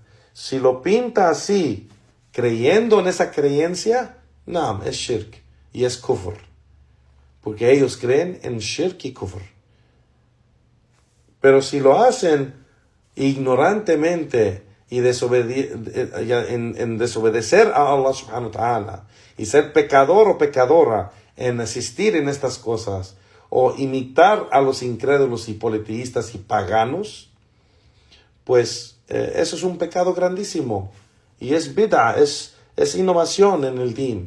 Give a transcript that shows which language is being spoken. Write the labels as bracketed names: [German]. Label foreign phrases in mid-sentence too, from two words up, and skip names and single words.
[Spanish] Si lo pinta así, creyendo en esa creencia, no, es shirk y es kufr. Porque ellos creen en shirk y kufr. Pero si lo hacen ignorantemente y en desobedecer a Allah [Arabic] سبحانه وتعالى, [Spanish] y ser pecador o pecadora en asistir en estas cosas, o imitar a los incrédulos y politeístas y paganos, pues eso es un pecado grandísimo. Y es bid'ah, es innovación en el din.